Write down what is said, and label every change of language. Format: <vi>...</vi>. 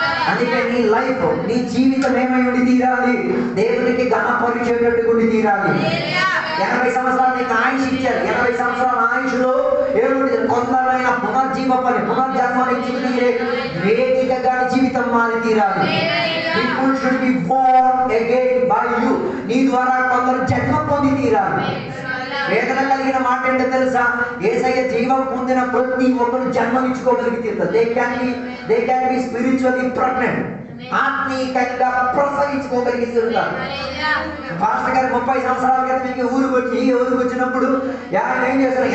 <te>అందుకే నీ లైఫ్, నీ జీవితం ఏమై ఉండి తీరాలి? దేవునికి ఘనపరిచేటట్టు ఉండి తీరాలి. 80 సంవత్సరాలు నీకు ఆయుష్ ఇచ్చారు. 80 సంవత్సరాల ఆయుష్లో ఏమిటి? కొందరైన పునర్జన్మనిచ్చి తీరే వేదికగా జీవితం మారి తీరాలి.</te> <en>People should be born again by you.</en> <te>నీ ద్వారా కొందరు జన్మ పొంది తీరాలి. వేదన కలిగిన మాట ఏంటో తెలుసా? యేసయ్య జీవం పొందిన ప్రతి ఒక్కరు జన్మనిచ్చుకోగలిగి తీరుతారు.</te> <en>They can be spiritually pregnant.</en> <te>ఆత్మీయంగా ప్రసవించుకోగలిగి తీరుతారు. పాస్టర్ గారు 30 సంవత్సరాల క్రితం ఈ ఊరికి వచ్చినప్పుడు ఏం చేశారు?</te>